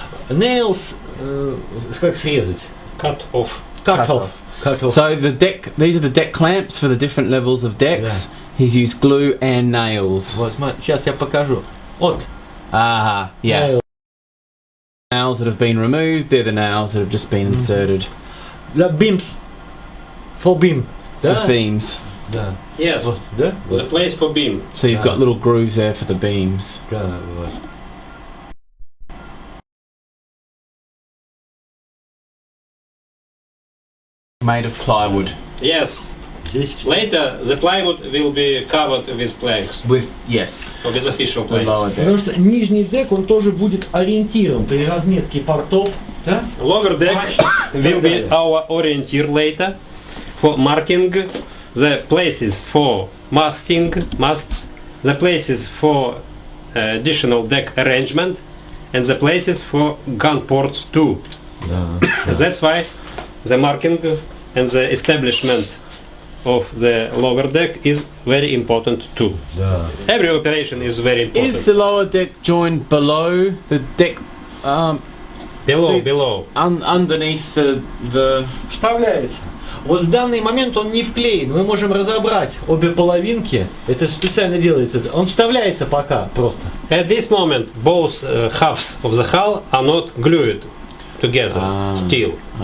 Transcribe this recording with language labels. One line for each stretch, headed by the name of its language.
Russian: Nails, как срезать?
English: Cut off. Cut off. So these are the deck clamps for the different levels of decks. Yeah. He's used glue and nails.
Russian: Вот, сейчас я покажу. Вот.
English: Yeah. Nails. Nails that have been removed, they're the nails that have just been inserted. The beams. For beam. For beams.
Russian: Да.
English: Yes.
Russian: Вот, да?
English: The place for beam. So you've got little grooves there for the beams.
Russian: Да, вот.
English: Made of plywood. Yes.
Russian: Здесь
English: Later the plywood will be covered with planks. With, yes, Or with official the planks. lower deck.
Russian: Потому что нижний дек, он тоже будет ориентиром при разметке портов, да?
English: Lower deck will be our orienteer later for marking the places for masts, the places for additional deck arrangement, and the places for gun ports too.
Russian: Да.
English: That's why the marking and the establishment of the lower deck is very important too.
Russian: Да.
English: Every operation is very important. Is the lower deck joined below the deck, Below. underneath the...
Russian: Вставляется. Вот в данный момент он не вклеен. Мы можем разобрать обе половинки. Это специально делается. Он вставляется пока просто.
English: At this moment, both halves of the hull are not glued together still.